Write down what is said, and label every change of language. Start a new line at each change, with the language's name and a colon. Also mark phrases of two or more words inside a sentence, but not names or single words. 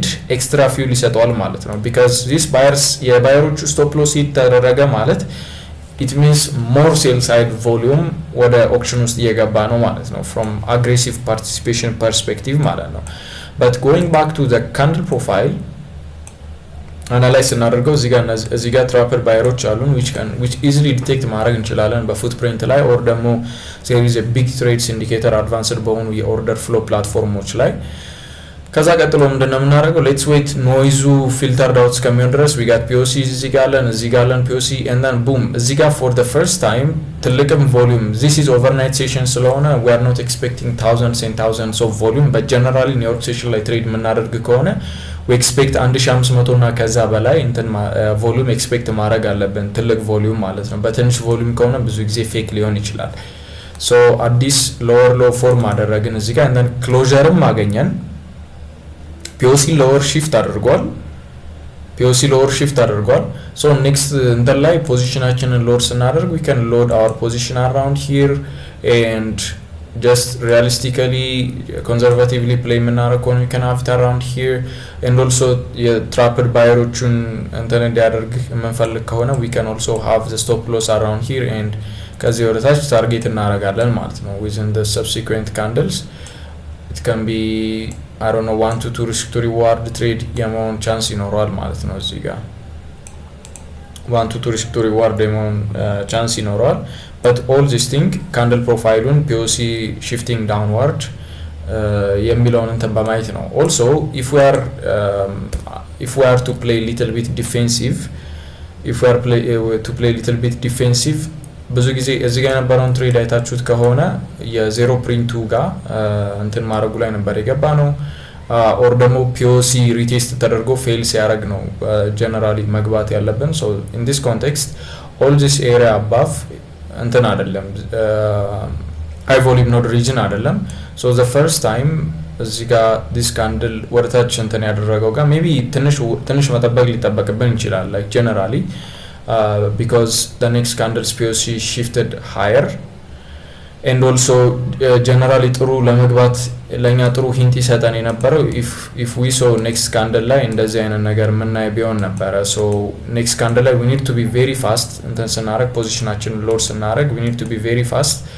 English: extra fuel
Amharic: ይሰጠዋል ማለት ነው
English: because these buyers የባየሮቹ stop loss
Amharic: ይተደረገ ማለት
English: it means more sell side volume
Amharic: ወደ ኦክሽን ውስጥ እየገባ ነው ማለት ነው
English: from aggressive participation perspective
Amharic: ማለት ነው
English: but going back to the candle profile
Amharic: አናላይዝ እናደርገው እዚህ ጋር
English: trapper buyers
Amharic: አሉን
English: which easily detect
Amharic: ማድረግ እንችላለን በፉትፕሪንት ላይ or ደግሞ
English: there is a big trades indicator advanced
Amharic: በሆኑ
English: order flow platforms
Amharic: ላይ ከዛ ቀጥሎ ምንድነው የምናደርገው
English: let's wait noise filtered out
Amharic: እስከሚሆን ድረስ
English: we got POC
Amharic: እዚህ ጋር አለን
English: POC and then boom
Amharic: እዚህ ጋር
English: for the first time ትልቅም volume this is overnight session ስለሆነ we are not expecting thousands and thousands of volume but generally New York session
Amharic: ላይ ትሬድ የምናደርግ ከሆነ
English: we expect 1500
Amharic: እና ከዛ በላይ እንትን
English: volume expect
Amharic: ማድረግ አለብን ትልቅ ቮሉም ማለት ነው በትንሽ ቮሉም ከሆነ ብዙ ጊዜ ፌክ ሊሆን ይችላል
English: so አዲስ lower low form
Amharic: አደረግን እዚህ ጋር
English: and then closureም አገኘን POC lower shift አድርጓል so next
Amharic: እንትን ላይ ፖዚሽናችንን ሎድ ስናደርግ
English: we can load our position around here and just realistically conservatively play
Amharic: የምናደርግ ከሆነ
English: we can have it around here and also
Amharic: የትራፕድ ባየሮቹን እንትን እንዲያደርግ የምንፈልግ ከሆነ
English: we can also have the stop loss around here and
Amharic: ከዚህ ወደ ታች ታርጌት እናደርጋለን ማለት ነው
English: within the subsequent candles it can be I don't know 1 to 2 risk to reward trade
Amharic: የመሆን ቻንስ ይኖረዋል ማለት ነው እዚህ ጋር
English: 1 to 2 risk to reward
Amharic: የመሆን ቻንስ ይኖረዋል
English: but all this thing candle profile on POC shifting downward
Amharic: የሚለውን እንትን በማየት ነው
English: also if we are to play little bit defensive to play little bit defensive
Amharic: ብዙ ጊዜ እዚህ ጋር የነበረውን ትሬድ አይታችሁት ከሆነ የዜሮ ፕሪንቱ ጋር እንትን ማድረጉ ላይ ነበር የገባ ነው or ደግሞ
English: POC retest
Amharic: ተደርጎ ፌል ሲያደርግ ነው ጀነራሊ መግባት ያለብን
English: so in this context all this area above
Amharic: እንትን አይደለም
English: high volume node region አይደለም so the first time
Amharic: እዚህ ጋር
English: this candle
Amharic: ወደታች እንትን ያደረገው ጋር
English: maybe
Amharic: ትንሽ መጠበቅ ሊጠበቅብን ይችላል
English: like generally because the next candle's POC shifted higher and also generally
Amharic: ጥሩ ለመግባት ለኛ ጥሩ ሂንት ይሰጠን የነበረው
English: if we saw next candle
Amharic: ላይ እንደዚህ አይነት ነገር ምናይ ቢሆን ነበር
English: so next candle ላይ we need to be very fast
Amharic: እንትን ስናደርግ ፖዚሽናችን ሎድ ስናደርግ
English: we need to be very fast